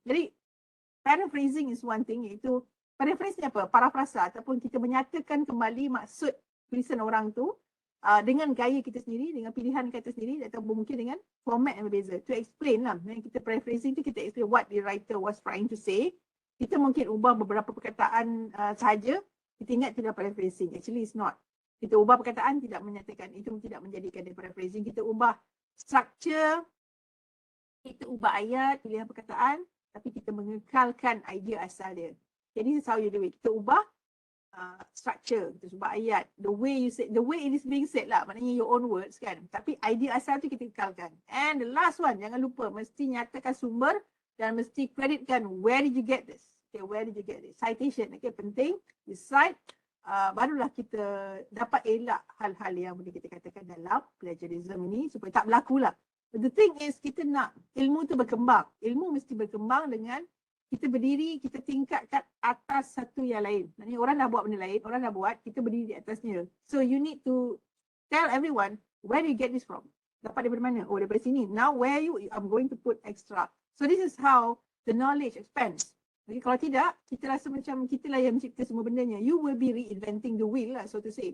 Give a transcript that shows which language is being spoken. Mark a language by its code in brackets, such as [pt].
[ms] Jadi paraphrasing [en] is one thing, [ms] iaitu paraphrase ni apa? Parafrasa ataupun kita menyatakan kembali maksud tulisan orang tu dengan gaya kita sendiri, dengan pilihan kita sendiri, atau mungkin dengan format yang berbeza. [en] To explain [ms] lah, yang kita paraphrasing tu kita [en] explain what the writer was trying to say. [ms] Kita mungkin ubah beberapa perkataan sahaja, kita ingat itu adalah paraphrasing. [en] Actually it's not. [ms] Kita ubah perkataan tidak menyatakan, itu tidak menjadikan dia paraphrasing. Kita ubah structure, kita ubah ayat, pilihan perkataan, tapi kita mengekalkan idea asal dia. Jadi [en] this is how you do it. [ms] Kita ubah structure, kita ubah ayat, [en] the way you say, the way it is being said [ms] lah, maknanya [en] your own words [ms] kan. Tapi idea asal tu kita kekalkan. [en] And the last one, [ms] jangan lupa mesti nyatakan sumber dan mesti creditkan [en] where did you get this. Okay, where did you get this? [ms] Citation, okay, penting. [en] You cite, [ms] barulah kita dapat elak hal-hal yang boleh kita katakan dalam plagiarism ini supaya tak berlaku lah. [en] But the thing is, [ms] kita nak ilmu tu berkembang. Ilmu mesti berkembang dengan kita berdiri, kita tingkatkan atas satu yang lain. Maksudnya orang dah buat benda lain, orang dah buat, kita berdiri di atasnya. [en] So you need to tell everyone, where do you get this from? [ms] Dapat daripada mana? Oh, daripada sini. [en] Now where I'm going to put extra. So this is how the knowledge expands. [ms] Okay, kalau tidak, kita rasa macam kita lah yang mencipta semua bendanya. [en] You will be reinventing the wheel lah, so to say.